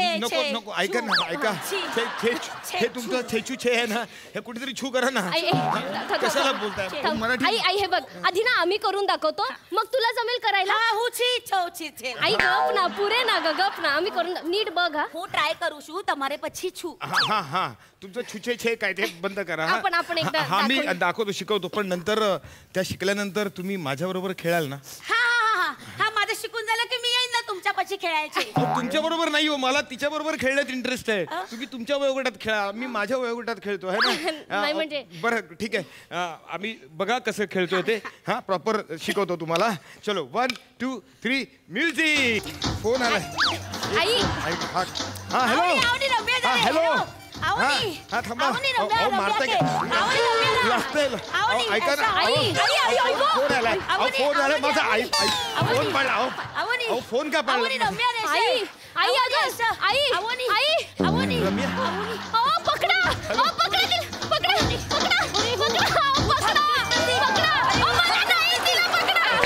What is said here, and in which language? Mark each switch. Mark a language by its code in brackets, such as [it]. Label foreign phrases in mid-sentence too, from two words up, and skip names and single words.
[mr] नको नको ऐका ना, ऐका. हे तुमचं छेचू छे आहे ना, हे कुठेतरी छू करा ना. आई कशाला बोलताय? थांब. मराठी आई हे बघ आधी ना आम्ही करून दाखवतो मग तुला जमेल करायला. हा हू छी छो छी छे आई गप ना पुरे ना गप ना आम्ही करून नीट बघ. हा [gu] હું ટ્રાય કરું છું તમારે પછી છું [mr] हा तुमचं छुछे छे काय ते बंद करा. हा. आपण एकदा हा मी दाखवू. दाखवतो, शिकवतो, पण नंतर त्या शिकल्यानंतर तुम्ही माझ्या बरोबर खेळाल ना? हा हा हा हा माझं शिकून झालं की मी येईन ना तुमच्या पाशी खेळायचे. तुमच्या बरोबर नाही हो, मला तिच्या बरोबर खेळण्यात इंटरेस्ट आहे. तुम्ही तुमच्या वयोगटात खेळा, मी माझ्या वयोगटात खेळतो आहे ना. नाही म्हणजे. बरं ठीक आहे, आम्ही बघा कसं खेळतोय ते. हा प्रॉपर शिकवतो तुम्हाला. चलो 1 2 3 म्युझिक. फोन आलाय. आई हा हॅलो. आवनी रम्या हा झाले, हॅलो. हॅलो. आवनी हा थांबा. आवनी अहो, रम्या मारताय रम्या का? के. आवनी रम्या लागतंय. आवनी, अहो, ऐका ना. ऐसा. आई, आई, आई, गो. फोन आलाय. अहो, आवनी, फोन आलाय आवनी, माझा. आई आवनी. फोन पाडला. आवनी अहो फोन का पाडला? आवनी रम्या रे आई आई अगं आई आवनी आई आवनी रम्या. पकडा पकडा पकडा पकडा पकडा मला नाही तिला पकडा.